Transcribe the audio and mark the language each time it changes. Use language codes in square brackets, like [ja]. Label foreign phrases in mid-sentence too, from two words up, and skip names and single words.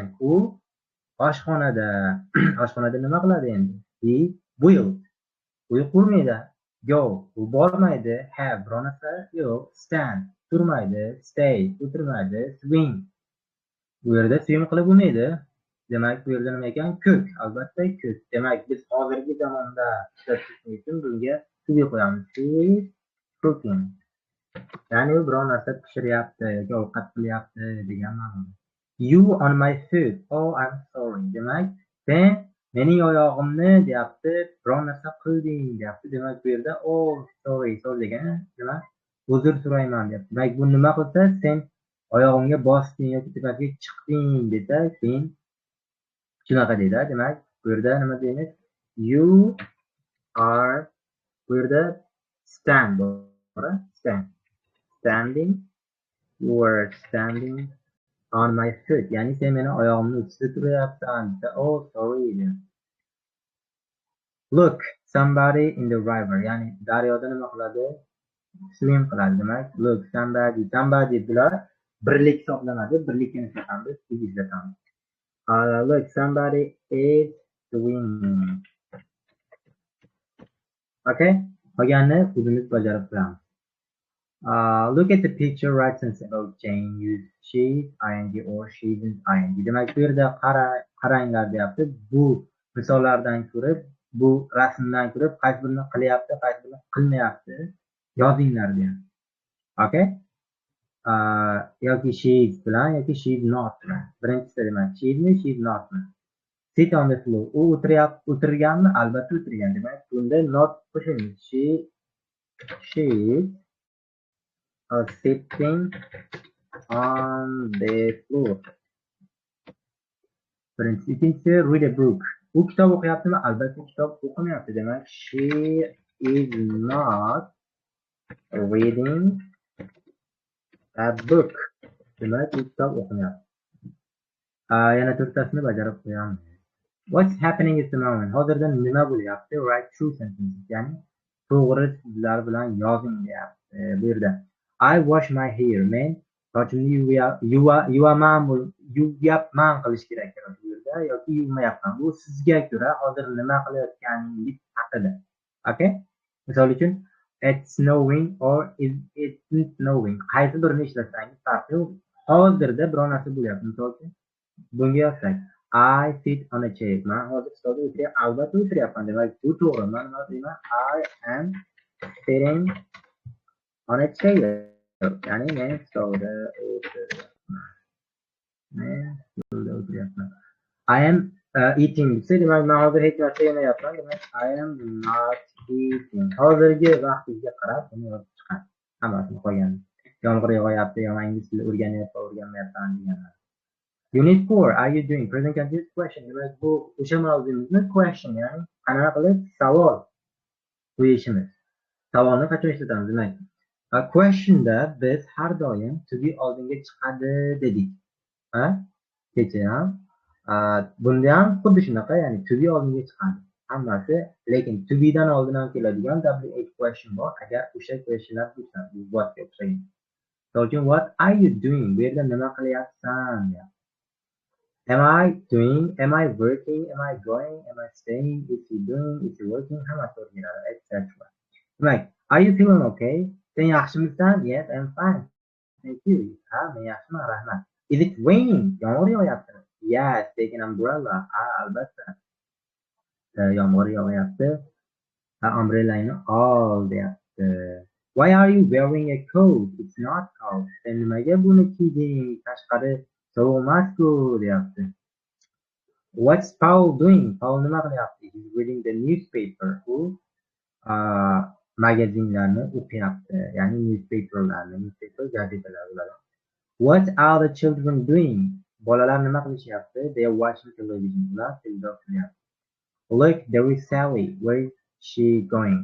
[uz] U oshxonada. Oshxonada nima qiladi endi? [en] He will. [uz] U qurmaydi. Go. U bormaydi. Have. Bironasi yo'q. Stand. Turmaydi. Stay. O'tirmaydi. Swing. Bu yerda swim qilib bo'lmaydi. Demak, bu yerda nima ekan? Cook. Albatta cook. Demak, biz hozirgi zamonda ishlatish uchun bunga [en] to be [uz] qo'yamiz. [en] He is cooking. [uz] Ya'ni u biror narsa pishiryapti yoki ovqat qilyapti degan ma'noda. [en] You on my food. Oh, I'm sorry. [uz] Demak, sen Mening oyog'imni deyapti, biron narsa qilding deyapti. Demak, bu yerda sorry degani nima? Uzr so'rayman deyapti. Demak, bu nima qilsa, sen oyog'imga bosding yoki tepasiga chiqding desa, keyin shunaqa deydi. Demak, bu yerda nima deymiz? [en] You are [uz] bu yerda [en] stand standing, you are standing on my foot. [uz] Ya'ni sen meni oyog'imni ustida turyapsan desa, sorry deyapti. [en] Look, somebody in the river. [uz] Ya'ni daryoda nima qiladi? Swim qiladi. Demak, [en] look, somebody [uz] bular birlik hisoblanadi. Birlikka nisbatan biz izlatamiz. [en] Look, somebody is swimming. Okay? [uz] Qolganini o'zimiz bajarib qilamiz. [en] Look at the picture, write sentence about Jane. Use she's, ing or she isn't ing. [uz] Demak, bu yerda qaranglar deyapti. Bu misollardan ko'rib, bu rasmdan ko'rib, qaysi birini qilyapti, qaysi birini qilmayapti, yozinglar deyapti. Okay? Yoki she's bilan yoki [en] she's not [uz] bilan. Birinchisi demak, she'smi, [en] she's notmi? Sit on the floor. [uz] U o'tirganmi? Albatta o'tirgan. Demak, bunda not qo'shamiz. [en] She's sitting on the floor. [uz] Birinchisi. Ikkinchisi, [en] read a book. [uz] U kitob o'qiyaptimi? Albatta kitob o'qimayapti. Demak, [en] she is not reading a book. [uz] Demak, u kitob o'qimayapti. Yana to'rttasini bajarib qo'yamiz. [en] What's happening at the moment? [uz] Hozirda nima bo'lyapti? [en] Write true sentences. [uz] Ya'ni to'g'ri so'zlar bilan yozing deyapti. Bu yerda [en] I wash my hair. [uz] Men sochimni yuvyapman qilish kerak bu yerda yoki yuvmayapman. Bu sizga ko'ra hozir nima qilayotganingiz haqida. [en] Okay? [uz] Misol uchun [en] it's snowing or it isn't snowing. [uz] Qaysi birini ishlasangiz farqi yo'q. Hozirda biror narsa bo'lyapti. Misol uchun bunga yozsak [en] I sit on a chair. [uz] Men hozir stolda o'tiryapman. Albatta o'tiryapman. Demak, bu to'g'ri. Men nima deyman? [en] I am sitting on a chair. [uz] Ya'ni men stolda o'tiryapman. [en] I am eating [uz] desa, demak, men hozir hech narsa yemayapman. Demak, [en] I am not eating. [uz] Hozirgi vaqtingizga qarab buni yozib chiqing. Hammasini qolgan. Yomg'ir yog'yapti, yo ingliz tilini o'rganyapman deganlar. [en] Unit 4, are you doing? Present continuous question. [uz] Demak, bu o'sha mavzumizning question, ya'ni qanaqa qilib savol qo'yishimiz. Savolni qachon ishlatamiz? Demak, questionda biz har doim [en] to be [uz] oldinga chiqadi dedik. Kecha ham. Bunda ham xuddi shunaqa, ya'ni [en] to be [uz] oldinga chiqadi. Hammasi, lekin [en] to be [uz] dan oldin ham keladigan [en] WH question [uz] bor. Agar o'sha questionlar bo'lsa, bu whatga o'xshagan. [en] So, what are you doing? [uz] Bu yerda nima qilyapsan? [en] Am I doing? Am I working? Am I going? Am I staying? Is he doing? Is he working? [uz] Hammasi o'rganadi, etc. Demak, [en] are you feeling okay? [uz] Sen yaxshimisan? [en] Yes, I'm fine. Thank you. [uz] Men yaxshiman, rahmat. [en] Is it raining? [uz] Yomg'ir yog'yapti. [en] Yes, take an umbrella. [uz] Albatta. Yomg'ir yog'yapti. Umbrellani ol deyapti. [en] Why are you wearing a coat? It's not cold. [uz] Sen nimaga buni kiyding? Tashqari sovuq emas-ku deyapti. [en] What's Paul doing? Paul [uz] nima qilyapti? [en] He's reading the newspaper. [uz] U magazinlarni o'qiyapti. Ya'ni newspaper gazetalar bo'ladi. [en] What are the children doing? [uz] Bolalar nima qilishyapti? [en] They are watching television. [uz] Ular televizor ko'ryapti. [en] Look, there is Sally. Where is she going?